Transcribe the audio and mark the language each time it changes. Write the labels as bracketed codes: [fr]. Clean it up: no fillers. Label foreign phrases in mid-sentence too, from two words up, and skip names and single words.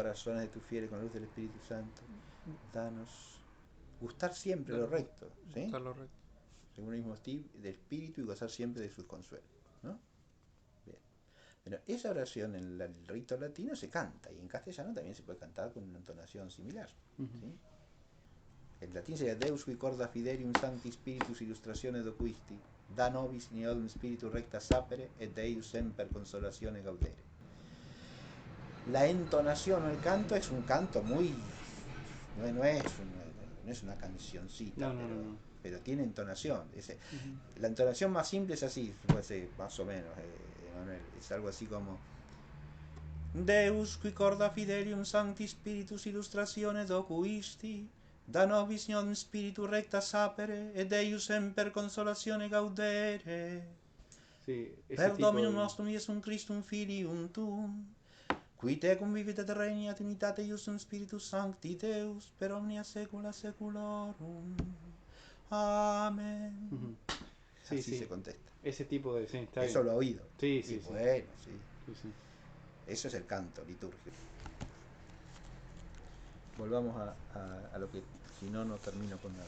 [es] corazones de tus fieles con la luz del Espíritu Santo, danos gustar siempre lo Danos recto, ¿sí? gustar lo recto. Según el mismo del Espíritu y gozar siempre de sus consuelos, ¿no? Bien. Pero esa oración en el rito latino se canta y en castellano también se puede cantar con una entonación similar. Ujú. ¿Sí? En latín sería [la] Deus qui corda fidelium sancti spiritus illustratione doquisti, da nobis in eodum spiritu recta sapere et Deus semper consolatione gaudere. [es] La entonación o el canto es un canto muy... no es una cancioncita, No. pero tiene entonación. Ujú. La entonación más simple es así, puede más o menos, Emanuel, es algo así como [la] Deus qui corda fidelium sancti spiritus illustratione docuisti, da nobis non spiritu recta sapere, et Deus semper consolatione gaudere. [es] Sí, ese [la] Per [es] tipo [la] Dominum [es] de... [la] nostrum Iesum Christum Filium Tuum, qui tecum vivit et regnat in unitate Iusum Spiritus Sancti Deus, per omnia saecula saeculorum. [es] Amén. Ujú. Sí, Así sí. se contesta. Ese tipo de... Sí, está Eso bien. lo ha oído. Sí, Y sí. bueno, sí. Sí. Eso es el canto litúrgico. Volvamos a lo que, si no, no termino con nada.